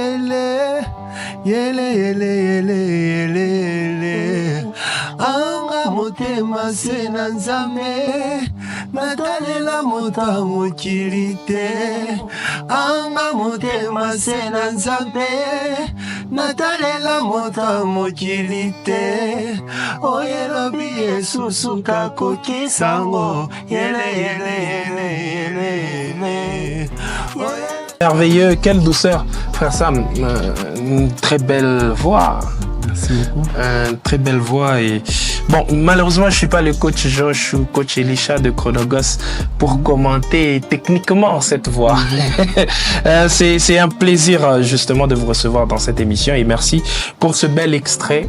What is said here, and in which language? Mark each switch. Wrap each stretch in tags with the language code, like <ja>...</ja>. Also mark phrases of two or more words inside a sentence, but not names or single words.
<ln>yele yele yele yele anga motema se na nzambe natalela moto mokili te anga motema se na nzambe natalela moto mokili te oyelobi esusu kakokisango yele yele yele yele yele.</ln> <fr>Merveilleux, quelle douceur, frère Sam, une très belle voix. Merci beaucoup. Très belle voix et bon, malheureusement je suis pas le coach Josh ou coach Elisha de Chronogos pour commenter techniquement cette voix. C'est un plaisir justement de vous recevoir dans cette émission et merci pour ce bel extrait.</fr>